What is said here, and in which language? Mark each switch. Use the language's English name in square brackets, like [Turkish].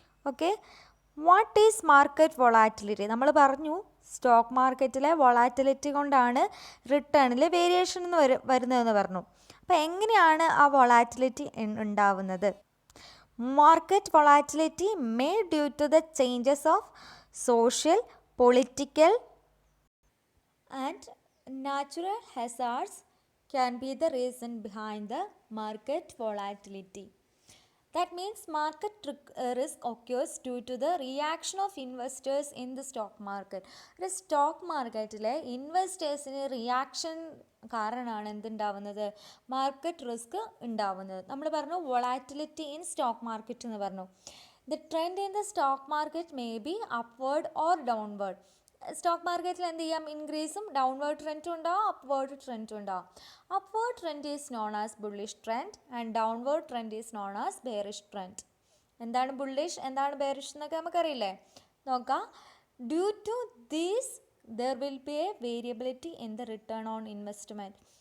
[English] Okay, what is market volatility? [Malayalam] നമ്മൾ പറഞ്ഞു stock മാർക്കറ്റിലെ വൊളാറ്റിലിറ്റി കൊണ്ടാണ് റിട്ടേണിൽ വേരിയേഷൻ എന്ന് വരുന്നതെന്ന് പറഞ്ഞു. അപ്പോൾ എങ്ങനെയാണ് ആ വൊളാറ്റിലിറ്റി ഉണ്ടാവുന്നത്? [English] Market volatility may due to the changes of social, political and natural hazards can be the reason behind the market volatility. That means market risk occurs due to the reaction of investors in the stock market. [Malayalam] ഒരു stock മാർക്കറ്റിലെ ഇൻവെസ്റ്റേഴ്സിന് reaction കാരണമാണ് എന്തുണ്ടാവുന്നത്? Market risk ഉണ്ടാവുന്നത്. നമ്മൾ പറഞ്ഞു volatility in stock market എന്ന് പറഞ്ഞു. [English] The trend in the stock market may be upward or downward. [Malayalam] Stock മാർക്കറ്റിൽ എന്ത് ചെയ്യാം? ഇൻക്രീസും ഡൗൺവേർഡ് ട്രെൻഡും ഉണ്ടാവും, അപ്വേർഡ് ട്രെൻഡും ഉണ്ടാവും. [English] Upward trend is known as bullish trend and downward trend is known as bearish trend. [Malayalam] എന്താണ് bullish, എന്താണ് bearish എന്നൊക്കെ നമുക്കറിയില്ലേ? നോക്കാം. [English] Due to these there will be a variability in the return on investment.